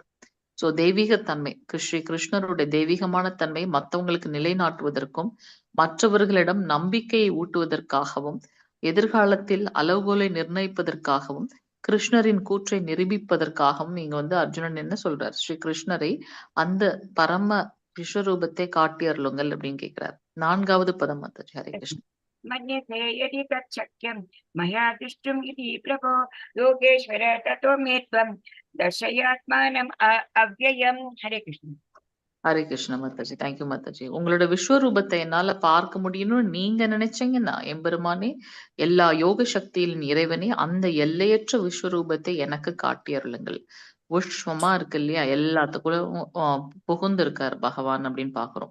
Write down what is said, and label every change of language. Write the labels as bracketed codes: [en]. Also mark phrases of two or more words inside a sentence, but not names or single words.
[ta] சோ தெய்வீகத்தன்மை, ஸ்ரீ கிருஷ்ணருடைய தெய்வீகமான தன்மை மற்றவங்களுக்கு நிலைநாட்டுவதற்கும் மற்றவர்களிடம் நம்பிக்கையை ஊட்டுவதற்காகவும் எதிர்காலத்தில் அளவுகோலை நிர்ணயிப்பதற்காகவும் கிருஷ்ணரின் கூற்றை நிரூபிப்பதற்காகவும் இங்க வந்து அர்ஜுனன் என்ன சொல்றார்? ஸ்ரீ கிருஷ்ணரை அந்த பரம விஸ்வரூபத்தை காட்டி அருளுங்கள் அப்படின்னு கேட்கிறார். 4வது பதம் மாதாஜி. [sa] हरे कृष्ण. मन्यसे यदि तत् शक्यं मया द्रष्टुम् इति प्रभो योगेश्वर ततो मे त्वं दर्शयात्मानम् अव्ययम्. हरे कृष्ण. हरे कृष्ण [ta] மாதாஜி. தேங்க்யூ மாதாஜி. உங்களோட விஸ்வரூபத்தை என்னால பார்க்க முடியும்னு நீங்க நினைச்சீங்கன்னா எம்பெருமானே, எல்லா யோக சக்தியின் இறைவனே, அந்த எல்லையற்ற விஸ்வரூபத்தை எனக்கு காட்டி அருளுங்கள். விஸ்வமா இருக்கு இல்லையா, எல்லாத்துக்குள்ள புகுந்து இருக்கார் பகவான் அப்படின்னு பாக்குறோம்.